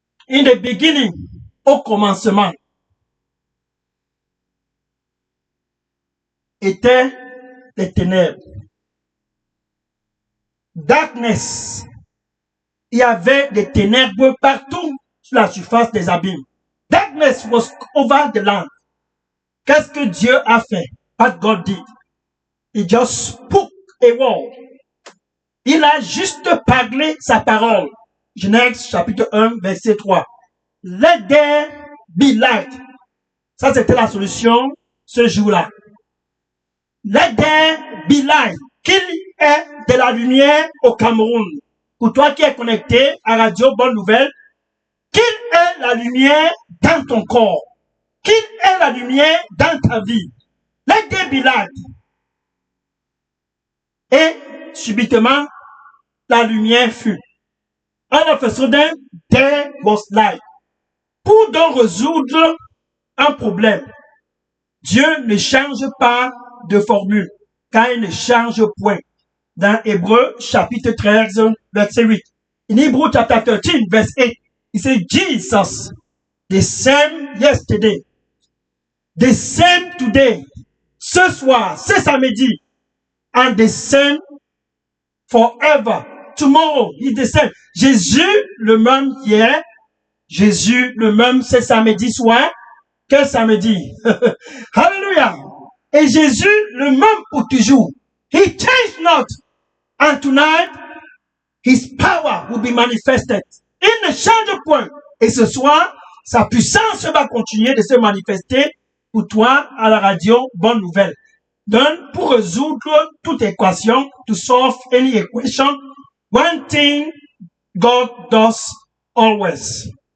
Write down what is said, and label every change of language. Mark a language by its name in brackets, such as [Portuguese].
[English] In the beginning, [French] au commencement, étaient les ténèbres. Darkness. Il y avait des ténèbres partout sur la surface des abîmes. [English] Darkness was over the land. [French] Qu'est-ce que Dieu a fait? [English] What God did? He just spoke a word. [French] Il a juste parlé sa parole. Genèse chapitre 1, verset 3. [English] Let there be light. [French] Ça, c'était la solution ce jour-là. [English] Let there be light. [French] Qu'il y ait de la lumière au Cameroun. Pour toi qui es connecté à Radio Bonne Nouvelle, qu'il y ait la lumière dans ton corps. Qu'il y ait la lumière dans ta vie. [English] Let there be light. [French] Et subitement, la lumière fut. [English] All of a sudden, there was light. [French] Pour donc résoudre un problème, Dieu ne change pas de formule, car il ne change point. Dans Hébreux, chapitre 13, verset 8. [English] In Hebrew chapter 13, verse 8, il says, Jesus, the same yesterday, the same today, [French] ce soir, ce samedi, [English] and the same forever. Tomorrow, he's the same. [French] Jésus, le même hier, Jésus, le même ce samedi soir, quel samedi? Hallelujah! Et Jésus, le même pour toujours. [English] He changed not. And tonight, his power will be manifested. [French] Il ne change point. Et ce soir, sa puissance va continuer de se manifester pour toi à la radio Bonne Nouvelle. Donc, pour résoudre toute équation, [English] to solve any equation, one thing God does always.